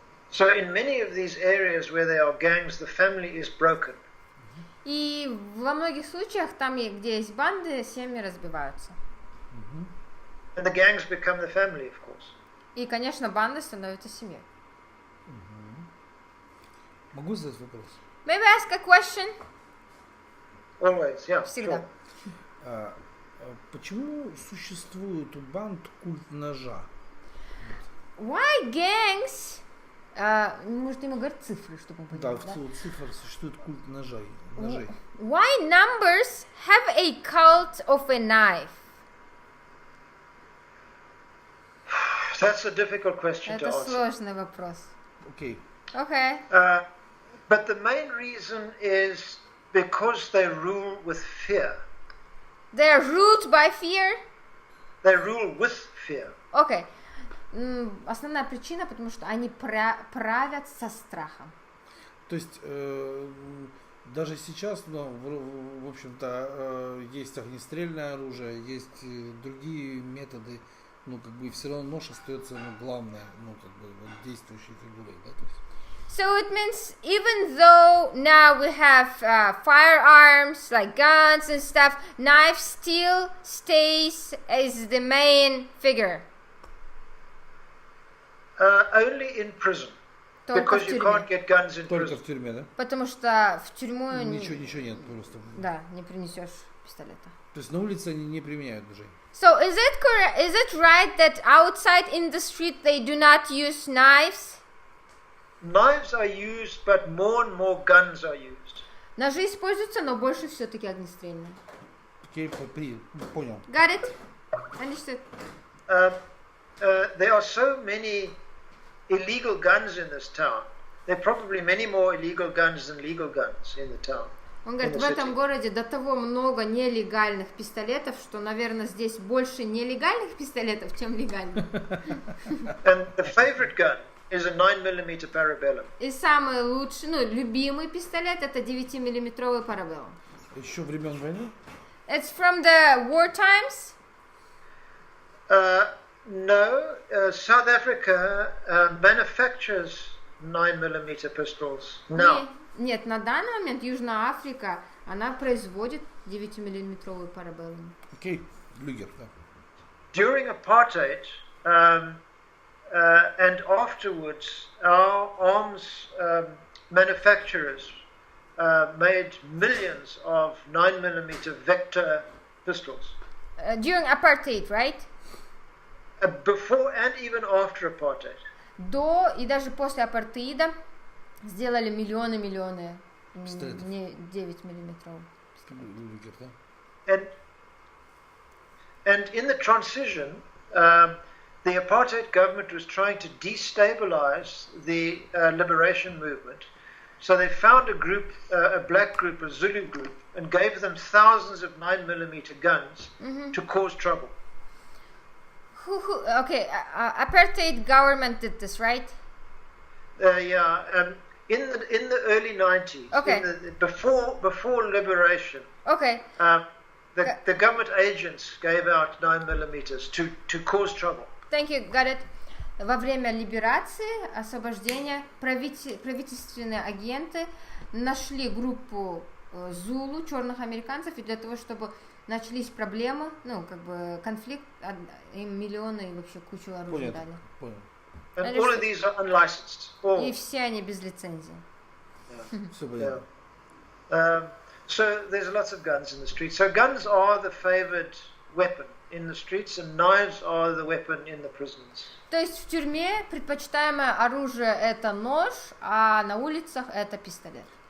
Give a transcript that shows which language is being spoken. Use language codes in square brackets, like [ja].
[en] So in many of these areas where there are gangs, the family is broken. [ru] И во многих случаях, там, где есть банды, семьи разбиваются. [en] And the gangs become the family, of course. [ru] И, конечно, банды становятся семьей. Могу задать вопрос? [en] May I ask a question? Always, yeah. [ru] Всегда. [en] Sure. [ru] Почему существует у банд культ ножа? [en] Why gangs? [ru] Может, ему говорить цифры, чтобы он понял, Да, в цифрах существует культ ножей. [en] Why numbers have a cult of a knife? That's a difficult question to [ru] Это [en] answer. [ru] сложный вопрос. Окей. [en] Okay. But the main reason is because they rule with fear. They're ruled by fear? They rule with fear. Okay. [ru] Основная причина, потому что они правят со страхом. То есть Даже сейчас, ну, в общем-то, есть огнестрельное оружие, есть другие методы, ну, как бы, все равно нож остается, ну, главное, ну, как бы, вот, действующей фигурой, да, то есть. [en] So it means even though now we have firearms like guns and stuff, knife still stays as the main figure. Only in prison. [ru] Только [en] Because [ru] в [en] you [ru] тюрьме. [en] can't get guns in [ru] Только [en] prison. [ru] в тюрьме, да? Потому что в тюрьму Ничего нет просто. да, не принесешь пистолета. То есть на улице они не применяют ножей. [en] So is it correct? Is it right that outside in the street they do not use knives? Knives are used, but more and more guns are used. [ru] Ножи используются, но больше все-таки огнестрельные. Окей, понял. [en] Got it? Understood. There are so many illegal guns in this town. There are probably many more illegal guns than legal guns in the town. [ru] Он говорит, в этом городе до того много нелегальных пистолетов, что, наверное, здесь больше нелегальных пистолетов, чем легальных. [en] And the favorite gun is a 9mm Parabellum. [ru] И самый лучший, ну, любимый пистолет это 9-миллиметровый Parabellum. Еще времен войны? [en] It's from the war times? No, South Africa manufactures 9mm pistols now. [ru] Нет, на данный момент Южная Африка, она производит 9-миллиметровый Parabellum. Окей, Люгер, да. [en] During apartheid and afterwards, our arms manufacturers made millions of 9mm Vector pistols. During apartheid, right? Before and even after apartheid. [ru] До и даже после апартеида сделали миллионы Пистолетов. не 9-миллиметровых. Люгер, да. [en] And in the transition, the apartheid government was trying to destabilize the liberation movement. So they found a group, a black group, a Zulu group, and gave them thousands of 9mm guns to cause trouble. Okay, apartheid government did this, right? Yeah, in the early 90s, Okay. before liberation, Okay. the government agents gave out 9mm to cause trouble. Thank you, got it. [ru] Во время либерации, освобождения, правительственные агенты нашли группу Зулу, черных американцев, и для того, чтобы начались проблемы, ну, как бы конфликт, им миллионы и вообще кучу оружия дали. Понял. [en] And all of these are unlicensed. All. [ru] И все они без лицензии. Все понятно. [en] So there's lots of guns in the streets. So guns are the favored weapon in the streets, and knives are the weapon in the prisons. [ru] То есть в тюрьме предпочитаемое оружие это нож, а на улицах это пистолет.